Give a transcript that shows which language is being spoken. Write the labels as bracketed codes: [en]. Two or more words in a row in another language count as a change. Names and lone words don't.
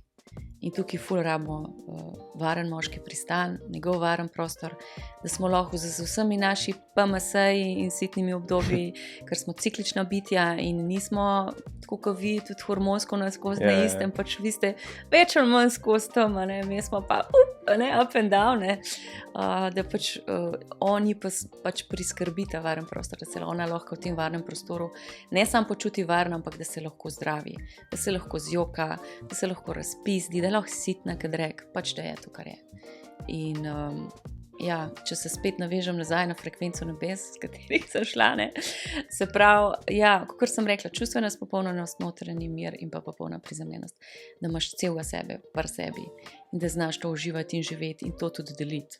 [sl] In tukaj ful rabimo varen moški pristan, njegov varen prostor, da smo lahko z vsemi naši PMS-ji in sitnimi obdobji, ker smo ciklična bitja in nismo, tako kot vi, tudi hormonsko skozi na istem, pač vi ste več ali manj skozi tam, ne, mi smo pa [en] up and down, [sl] ne, da pač oni pač priskrbita varen prostor, da se ona lahko v tem varnem prostoru ne samo počuti varno, ampak da se lahko zdravi, da se lahko zjoka, da se lahko razpizdi, da je lahko sitna, kad rek, pač da je to, kar je. In če se spet navežem nazaj na frekvenco nebes, s katerih sem šla, ne, se pravi, kakor sem rekla, čustvena izpopolnjenost, notranji mir in pa popolna prizemljenost, da imaš celega sebe pri sebi in da znaš to uživati in živeti in to tudi deliti.